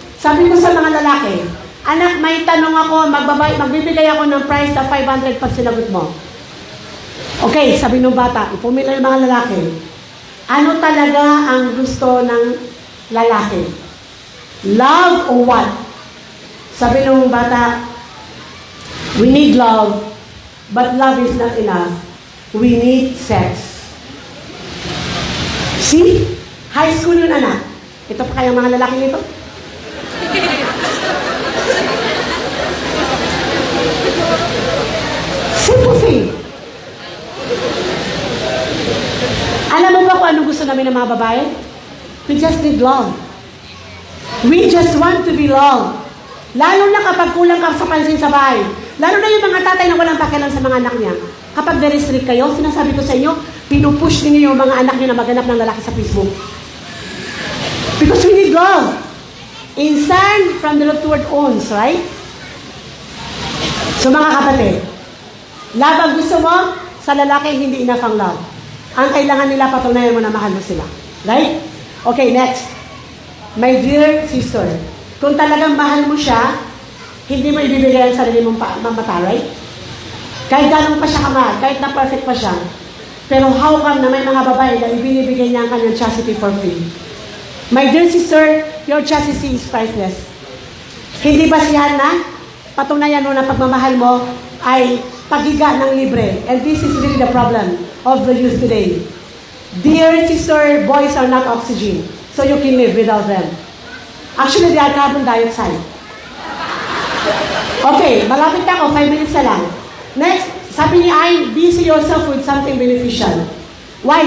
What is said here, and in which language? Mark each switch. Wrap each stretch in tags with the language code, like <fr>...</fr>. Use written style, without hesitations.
<tl>Sabi ko sa mga lalaki, anak, may tanong ako, magbibigay ako ng price sa 500 pag sinagot mo. Okay, sabi ng bata, ipumila yung mga lalaki. Ano talaga ang gusto ng lalaki?</tl> <en>Love or what?</en> <tl>Sabi ng bata,</tl> <en>we need love, but love is not enough. We need sex. See? High school</en> <tl>yun, anak. Ito pa kaya mga lalaki nito?</tl> <en>Simple thing.</en> <tl>Alam mo ba kung ano gusto namin ng mga babae?</tl> <en>We just need love. We just want to be loved.</en> <tl>Lalo na kapag kulang ka sa pansin sa bahay. Lalo na yung mga tatay na walang pakialam sa mga anak niya. Kapag very strict kayo, sinasabi ko sa inyo, pinupush ninyo yung mga anak nyo na maghanap ng lalaki sa Facebook.</tl> <en>Because we need love. Insan from the Lord toward owns, right?</en> <tl>So mga kapatid, love ang gusto mo, sa lalaki hindi enough ang love. Ang kailangan nila, patunayan mo na mahal mo sila. Right? Okay, next. My dear sister, kung talagang mahal mo siya, hindi mo ibibigay ang sarili mong mata, right? Kahit ganun pa siya kamahal, kahit na perfect pa siya. Pero how come na may mga babae na ibinibigay niya ang kanyang chastity for free?</tl> <en>My dear sister, your chastity is priceless.</en> <tl>Hindi basihan na patunayan mo na pagmamahal mo ay pagiga ng libre.</tl> <en>And this is really the problem of the youth today. Dear sister, boys are not oxygen, so you can live without them. Actually, they are carbon dioxide.</en> <tl>Okay, malapit na ako, 5 minutes na lang. Next, sabi ni Ayn,</tl> <en>busy yourself with something beneficial. Why?</en>